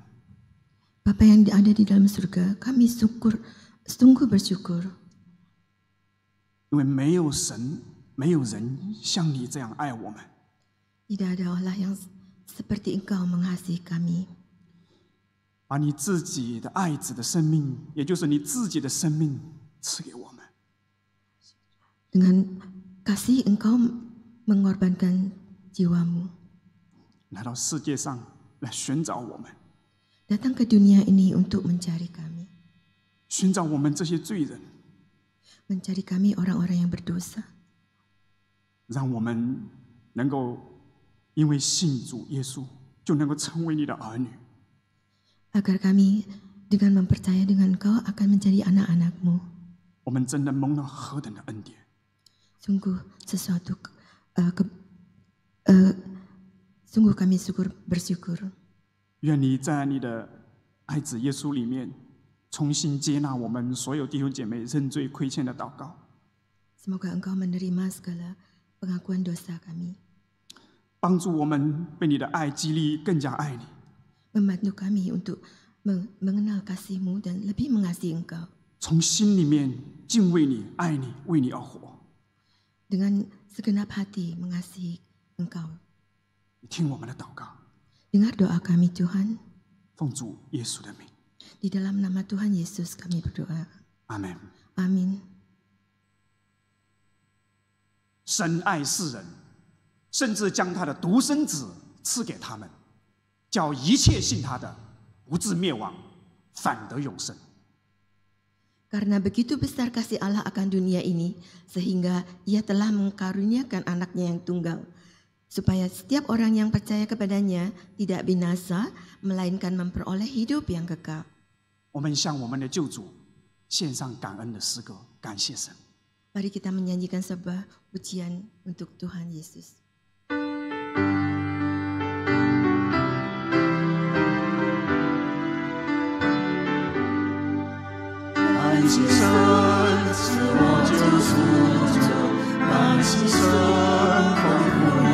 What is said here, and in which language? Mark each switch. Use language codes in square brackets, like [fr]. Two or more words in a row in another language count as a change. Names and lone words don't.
[id] Bapa yang ada di dalam surga, kami sungguh bersyukur. [zh] 因为没有神，没有人像你这样爱我们。 [id] Tidak ada Allah yang seperti Engkau mengasihi kami. [zh] 把你自己的爱子的生命，也就是你自己的生命赐给我们。 [id] Dengan kasih Engkau mengorbankan jiwamu. [zh] 来到世界上来寻找我们， [id] Datang ke dunia ini untuk mencari kami. [zh] 寻找我们这些罪人， [id] Mencari kami orang-orang yang berdosa. [zh] 让我们能够因为信主耶稣，就能够成为你的儿女。 [id] Agar kami dengan mempercaya dengan Engkau akan menjadi anak-anak-Mu. [zh] 我们真的蒙了何等的恩典！ [id] Sungguh sesuatu sungguh kami bersyukur. [zh] 愿你在你的爱子耶稣里面，重新接纳我们所有弟兄姐妹认罪亏欠的祷告。 [id] Semoga Engkau menerima segala pengakuan dosa kami. [zh] 帮助我们被你的爱激励，更加爱你。 [id] Membantu kami untuk mengenal kasih-Mu dan lebih mengasihi Engkau. [zh] 从心里面敬畏你、爱你，为你而活。 [id] Dengan segenap hati mengasihi Engkau. [zh] 你听我们的祷告， [id] Dengar doa kami Tuhan. [zh] 奉主耶稣的名， [id] Di dalam nama Tuhan Yesus kami berdoa. [zh] 阿门。 [id] Amin. [zh] 神爱世人，甚至将他的独生子赐给他们，叫一切信他的不至灭亡，反得永生。 [id] Karena begitu besar kasih Allah akan dunia ini, sehingga Ia telah mengkaruniakan anaknya yang tunggal, supaya setiap orang yang percaya kepadanya tidak binasa, melainkan memperoleh hidup yang kekal. [zh] 我们向我们的救主献上感恩的诗歌，感谢神。 [id] Mari kita menyanyikan sebuah pujian untuk Tuhan Yesus. [zh] 感谢神赐我救赎主，感谢神丰富预